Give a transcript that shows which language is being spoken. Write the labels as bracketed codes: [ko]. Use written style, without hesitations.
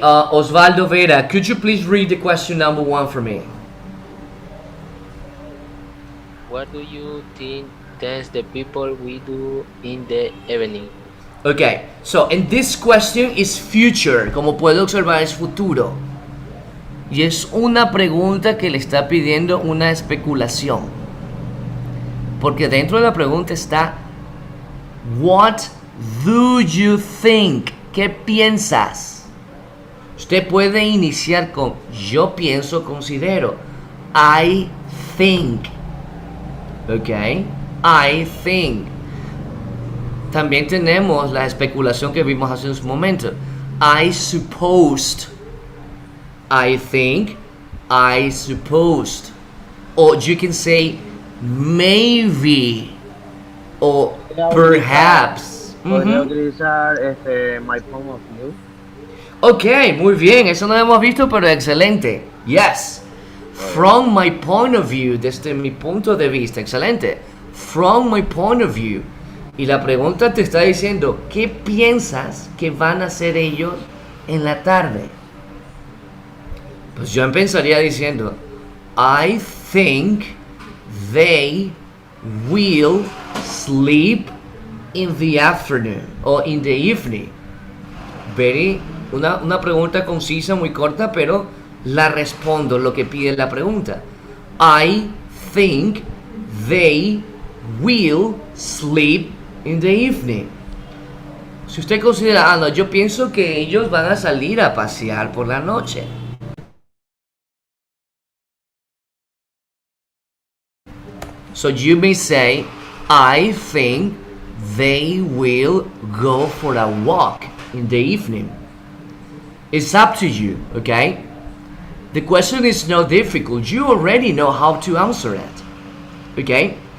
[en] Osvaldo Vera, could you please read the question number 1 for me? What do you think dance the people we do in the evening? Okay, so in this question is future. [es] Como puedo observar, es futuro. Y es una pregunta que le está pidiendo una especulación. Porque dentro de la pregunta está [en] What do you think? [es] ¿Qué piensas? Usted puede iniciar con yo pienso, considero. [en] I think. Ok, I think. [es] También tenemos la especulación que vimos hace un momento. [en] I supposed. I think. I supposed. or you can say maybe or [es] Podría [en] perhaps. [es] Podría Mhm. utilizar [en] my point of view. [es] Ok, muy bien, eso no lo hemos visto, pero excelente. Yes. [en] From my point of view, [es] desde mi punto de vista, excelente. [en] From my point of view. [es] Y la pregunta te está diciendo, ¿qué piensas que van a hacer ellos en la tarde? Pues yo empezaría diciendo, [en] I think they will sleep in the afternoon or in the evening. [es] Una pregunta concisa, muy corta, pero la respondo lo que pide la pregunta. [en] I think they will sleep in the evening. [es] Si usted considera, no, yo pienso que ellos van a salir a pasear por la noche. [en] So you may say, I think they will go for a walk in the evening. It's up to you, okay? The question is not difficult. You already know how to answer it. Okay?